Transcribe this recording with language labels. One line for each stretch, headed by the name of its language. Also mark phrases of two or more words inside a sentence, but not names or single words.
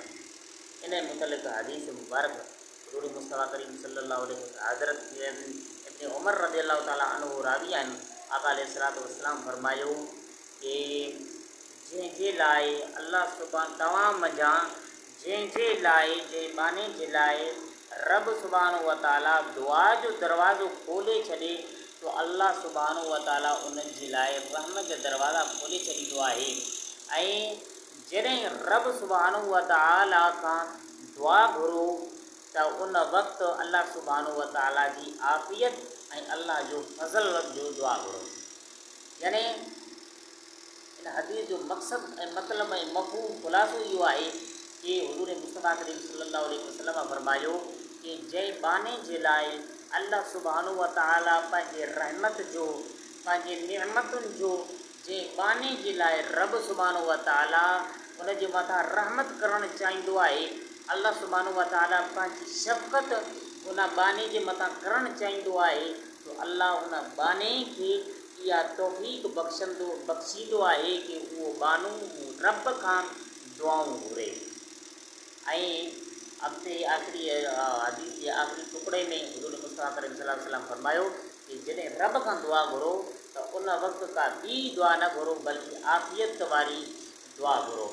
Sindhi: इन मुतलिक़ हदीस मुबारक हुज़ूर मुस्तफ़ा करीम
Arabic: صلى الله عليه وسلم
Sindhi: हज़रत इब्न उमर
Arabic: رضي الله تعالى عنه
Sindhi: रावी आहिनि, आका
Arabic: عليه الصلاة والسلام
Sindhi: फरमायो कि जंहिंजे लाइ अल्लाह सुब्हान तव्हां मंझां जंहिंजे लाइ जे बाने जे लाइ रब
Arabic: سبحانه وتعالى
Sindhi: दुआ जो दरवाज़ो खोले छॾे तो अल्लाह
Arabic: سبحانه وتعالى
Sindhi: उन जे लाइ रहमत जा दरवाज़ा खोले छॾींदो आहे। ऐं जॾहिं रब सुब्हानो व तआला खां दुआ घुरो त त उन वक़्तु अल्लाह
Arabic: سبحانه وتعالى
Sindhi: जी आफ़ियत ऐं अल्लाह जो फज़ल जो दुआ घुरो। यानी इन हदीस जो मक़सदु ऐं मतिलबु ऐं मफ़हूम ख़ुलासो इहो आहे कि हुज़ूर मुस्तफ़ा करीम
Arabic: صلى الله عليه وسلم
Sindhi: फरमायो कि जंहिं बाने जे लाइ अल्लाह
Arabic: سبحانه وتعالى
Sindhi: पंहिंजे रहमत जो, पंहिंजे निअमतुनि जो, जंहिं बाने जे लाइ रब
Arabic: سبحانه وتعالى
Sindhi: उन जे मथां रहमत करणु चाहींदो आहे, अल्लाह
Arabic: سبحانه وتعالى
Sindhi: पंहिंजी शफ़क़त उन बाने जे मथां करणु चाहींदो आहे, तो अल्लाह उन बाने खे इहा तौफ़ीक़ बख़्शींदो आहे कि उहो बानू रब खां दुआऊं घुरे। ऐं अॻिते आख़िरी हदीस जे आख़िरी टुकड़े में हुज़ूर मुस्तफ़ा करीम
Arabic: صلى الله عليه وسلم
Sindhi: फरमायो कि जॾहिं रब खां दुआ घुरो त उन वक़्तु का ॿी दुआ न घुरो बल्कि आफ़ियत वारी दुआ घुरो।